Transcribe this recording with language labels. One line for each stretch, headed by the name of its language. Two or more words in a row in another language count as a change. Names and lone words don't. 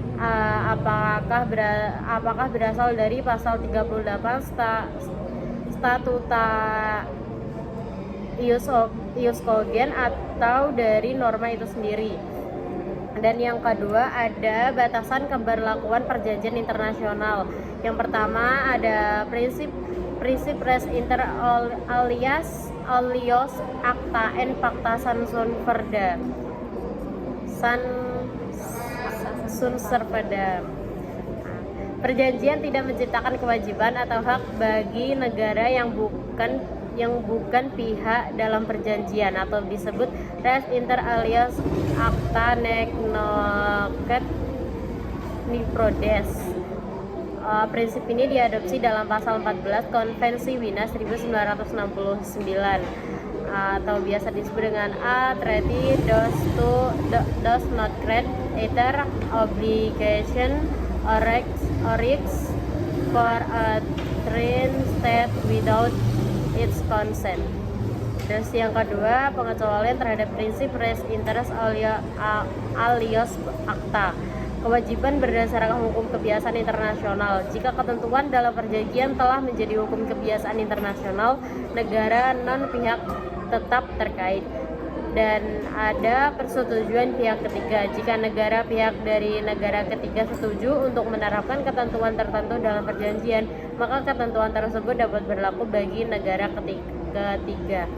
Indonesian: Apakah berasal dari pasal 38 statuta
Latin: ius cogens
Indonesian: atau dari norma itu sendiri. Dan yang kedua ada batasan keberlakuan perjanjian internasional. Yang pertama ada prinsip
Latin: res inter alias acta
Indonesian: and
Latin: pacta sunt servanda.
Indonesian: Perjanjian tidak menciptakan kewajiban atau hak bagi negara yang bukan pihak dalam perjanjian atau disebut
Latin: res inter alias acta nec nocet niprodes.
Indonesian: Prinsip ini diadopsi dalam pasal 14 Konvensi Wina 1969 atau biasa disebut dengan
English: A treaty does not create either obligation or risks for a foreign state without its consent.
Indonesian: Terus yang kedua, pengecualian terhadap prinsip
Latin: res inter alias acta.
Indonesian: Kewajiban berdasarkan hukum kebiasaan internasional. Jika ketentuan dalam perjanjian telah menjadi hukum kebiasaan internasional, negara non-pihak tetap terkait. Dan ada persetujuan pihak ketiga. Jika negara pihak dari negara ketiga setuju untuk menerapkan ketentuan tertentu dalam perjanjian, maka ketentuan tersebut dapat berlaku bagi negara ketiga.